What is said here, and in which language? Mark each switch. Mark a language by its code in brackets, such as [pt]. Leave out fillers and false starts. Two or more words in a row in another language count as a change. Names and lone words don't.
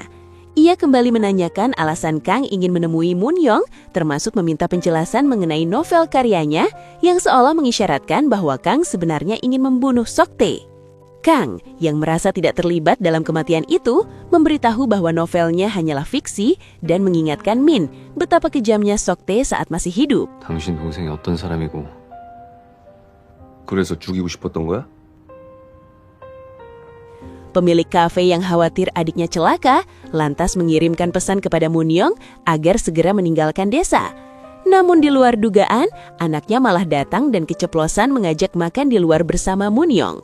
[id] Ia kembali menanyakan alasan Kang ingin menemui Munyong, termasuk meminta penjelasan mengenai novel karyanya yang seolah mengisyaratkan bahwa Kang sebenarnya ingin membunuh Soktae. Kang, yang merasa tidak terlibat dalam kematian itu, memberitahu bahwa novelnya hanyalah fiksi dan mengingatkan Min betapa kejamnya Soktae saat masih hidup. [ko] 당신 동생이 어떤 사람이고 그래서 죽이고 싶었던 거야? [id] Pemilik kafe yang khawatir adiknya celaka, lantas mengirimkan pesan kepada Munyong agar segera meninggalkan desa. Namun di luar dugaan, anaknya malah datang dan keceplosan mengajak makan di luar bersama Munyong.